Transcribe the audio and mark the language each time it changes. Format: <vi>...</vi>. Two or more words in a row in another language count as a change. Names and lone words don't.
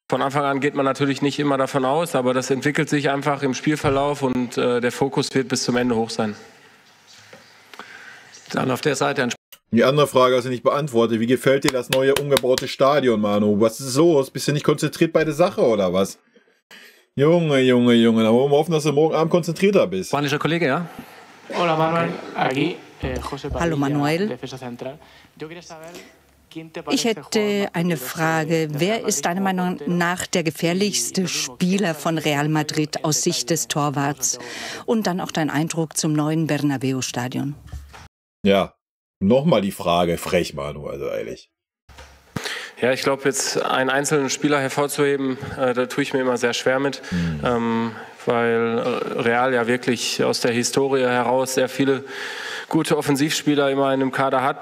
<de>Von Anfang an geht man natürlich nicht immer davon aus, aber das entwickelt sich einfach im Spielverlauf und der Fokus wird bis zum Ende hoch sein. Dann auf der Seite ein Die andere Frage hast du nicht beantwortet. Wie gefällt dir das neue umgebaute Stadion, Manu? Was ist los? Bist du nicht konzentriert bei der Sache, oder was? Junge. Da wollen wir hoffen, dass du morgen Abend konzentrierter bist. spanischer Kollege, ja?</de> <es>Hola Manuel, aquí José</es> <de>Hallo Manuel.</de> <es>Defensa Central. Yo quería saber, ¿quién te</es> <de>Ich</de> <es>parece</es> <de>hätte</de> <es>jugador</es> <de>eine</de> <es>más</es> <de>Frage.</de> <es>peligroso de</es> <de>Wer</de> <es>Real</es> <de>ist</de> <es>Madrid</es> <de>deiner</de> <es>como</es> <de>Meinung</de> <es>portero?</es> <de>nach der gefährlichste Spieler von Real Madrid aus Sicht des Torwarts? Und dann auch dein Eindruck zum neuen Bernabeu-Stadion. Ja, nochmal die Frage. Frech, Manu, also ehrlich. Ja, ich glaube, jetzt einen einzelnen Spieler hervorzuheben, da tue ich mir immer sehr schwer mit, weil Real ja wirklich aus der Historie heraus sehr viele gute Offensivspieler immer in dem Kader hat.</de>